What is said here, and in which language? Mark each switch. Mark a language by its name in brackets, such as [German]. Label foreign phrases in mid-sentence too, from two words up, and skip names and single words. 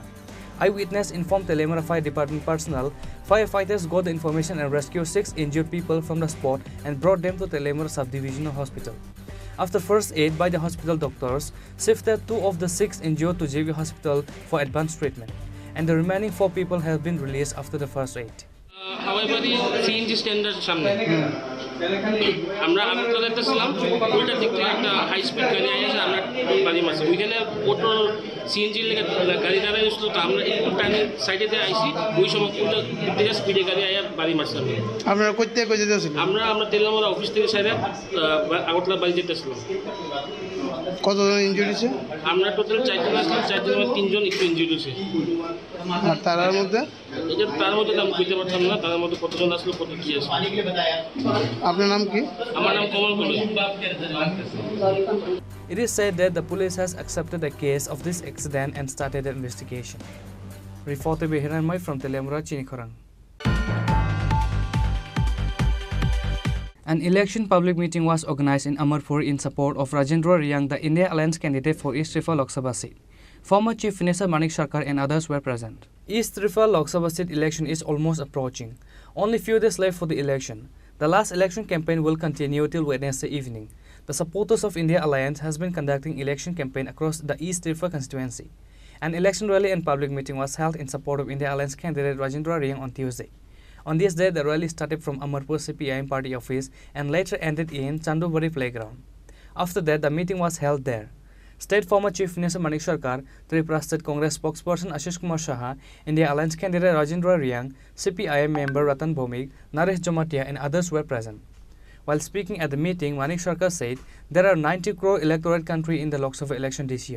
[English] Eyewitness informed Telemura Fire Department personnel. Firefighters got the information and rescued 6 injured people from the spot and brought them to Telemura Subdivisional Hospital. After first aid by the hospital doctors, shifted 2 of the 6 injured to JV Hospital for advanced treatment, and the remaining 4 people have been released after the first aid. [Bangla] হাওয়াইবাড়ি সিএনজি স্ট্যান্ডের সামনে আমরা তো দেখতেছিলাম ওইটার দিক থেকে একটা [English] high speed [Bangla] গাড়ি এসে আমরা বাড়ি মারছি। ওইখানে অটো সিএনজির লেগে গাড়ি দাঁড়াই আসলো, তো আমরা একটু টাইমে সাইডে দিয়ে আইসি, ওই সময় উল্টা দিক থেকে স্পিডে গাড়ি আয়া বাড়ি মারছিলাম। আপনারা কই থেকে কই যেতেছিলেন? আমরা তেলামরা অফিস থেকে সাইডে আগরতলা বাড়ি যেতেছিলাম। কতজন ইনজুরি হয়েছে? আমরা টোটাল 4 জন আসলাম, 4 জনের 3 জন একটু ইনজুরি হয়েছে। আর তার মধ্যে তার মধ্যে নাম বুঝতে পারতাম না, তার মধ্যে কতজন আসলো, কত কি আছে। আপনার নাম কি? আমার নাম কমল কলই। [English] It is said that the police has accepted the case of this accident and started an investigation. Reported by Hiranmoy from Telemura, Chinikhorang. An election public meeting was organized in Amarpur in support of Rajendra Riyang, the India Alliance candidate for East Tripura Lok Sabha seat. Former Chief Minister Manik Sarkar and others were present. East Tripura Lok Sabha seat election is almost approaching. Only few days left for the election. The last election campaign will continue till Wednesday evening. The supporters of India Alliance has been conducting election campaign across the East Tripura constituency. An election rally and public meeting was held in support of India Alliance candidate Rajendra Riyang on Tuesday. On this day, the rally started from Amarpur CPIM party office and later ended in Chandubari playground. After that, the meeting was held there. State former Chief Minister Manik Sarkar, Tripura State Congress spokesperson Ashish Kumar Saha, India Alliance candidate Rajendra Riyang, CPIM member Ratan Bhomik, Naresh Jomatia and others were present. While speaking at the meeting, Manik Sarkar said there are 90 crore electorate country in the Lok Sabha election this year.